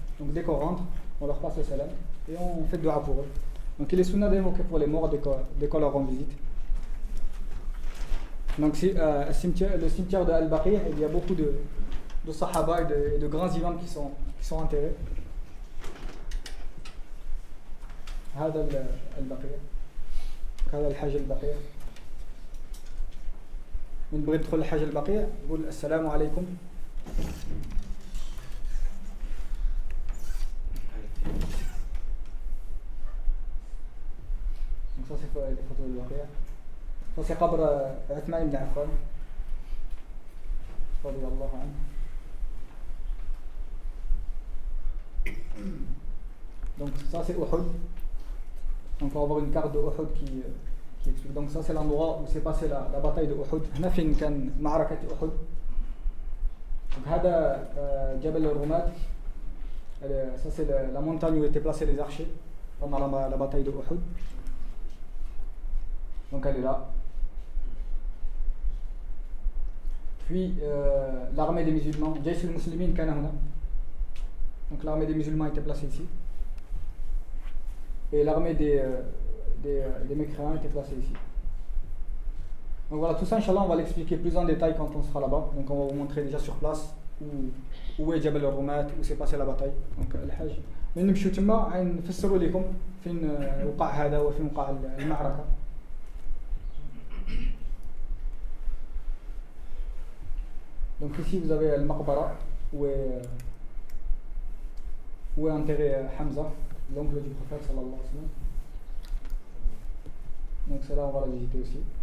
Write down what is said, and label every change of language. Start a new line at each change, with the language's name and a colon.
French: Donc dès qu'on rentre, on leur passe le salam et on fait dua pour eux. Donc il est sunna d'évoquer pour les morts dès qu'on leur rend visite. Donc le cimetière de Al-Baqi', il y a beaucoup de sahaba et de grands imams qui sont enterrés.
Arabic: هذا البقيع هذا الحج البقيع من بغى يدخل الحج البقيع يقول السلام عليكم.
French: Donc ça c'est les photos de Baqi'. Ça c'est
Arabic: قبر عثمان بن عفان رضي الله عنه.
French: Donc ça c'est Uhud. Donc on va avoir une carte de Uhud qui explique. Donc ça c'est l'endroit où s'est passée la bataille de Uhud.
Arabic: هنا فين كان معركة أحد. Donc هذا جبل الرماة.
French: Ça c'est la montagne où étaient placés les archers pendant la bataille de Uhud. Donc elle est là. Puis l'armée des musulmans, Jaysh al-Muslimin
Arabic: كان هنا.
French: Donc l'armée des musulmans était placée ici. Et l'armée des mécréants était placée ici. Donc voilà, tout ça, Inch'Allah, on va l'expliquer plus en détail quand on sera là-bas. Donc on va vous montrer déjà sur place où est Jabal al-Rumat, où s'est passée la bataille.
Arabic: Donc الحج. من نمشيو تما نفسروا لكم فين وقع هذا وفين وقع المعركة.
French: Donc ici vous avez le maqbara où est enterré Hamza, l'oncle du prophète sallallahu alayhi wa sallam. Donc celle-là on va la visiter aussi.